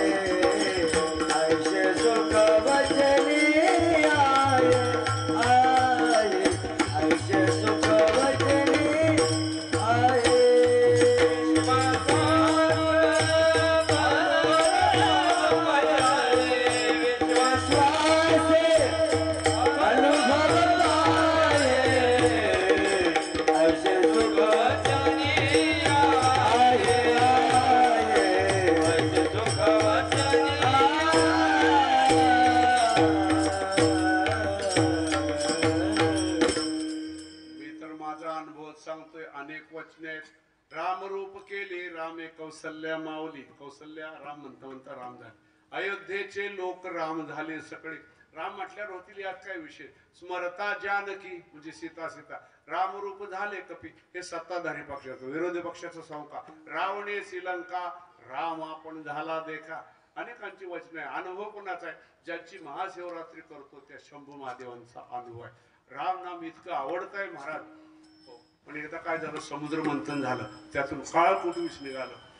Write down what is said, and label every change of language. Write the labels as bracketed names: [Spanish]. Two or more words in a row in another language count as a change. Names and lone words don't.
[Hindi] ऐसे सुख वचने आए आए ऐसे सुख वचने आए विश्वास से अनुभव पाए ऐसे सुख वचने [Marathi] सांगतोय अनेक वचने आहेत राम रूप केले रामे कौसल्या माऊली कौसल्या राम म्हणता राम झाले अयोध्येचे लोक राम झाले सगळे राम म्हटल्यावर होतील यात काय विषय स्मरता जानकी म्हणजे सीता राम रूप झाले कपी हे सत्ताधारी पक्षाचं विरोधी पक्षाचं संका रावणे श्रीलंका राम आपण झाला देखा अनेकांची वचने आहे अनुभव कोणाचा आहे ज्यांची महाशिवरात्री करतो त्या शंभू महादेवांचा अनुभव आहे राम नाम इतकं आवडत आहे महाराज पण एकदा काय झालं समुद्र मंथन झालं त्यातून काळ कुटुंब निघालं